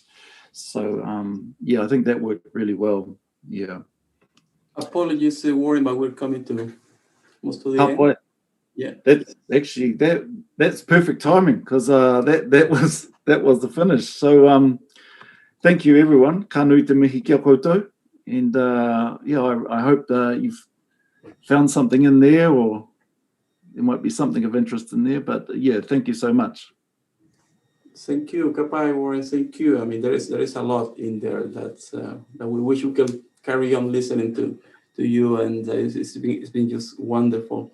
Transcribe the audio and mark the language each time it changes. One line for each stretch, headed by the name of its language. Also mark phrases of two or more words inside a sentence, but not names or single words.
English: So I think that worked really well. Yeah. Apologies, Warren, but we're coming to most of the end. Yeah. That's actually that's perfect timing because that was the finish. So thank you everyone.
Māori: Ka nui te mihi kia koutou.
English: And I hope you've found something in there, or there might be something of interest in there. But thank you so much. Thank you, Kapai, Warren. Thank you. I mean, there is a lot in there that we wish we could carry on listening to you, and it's been just wonderful.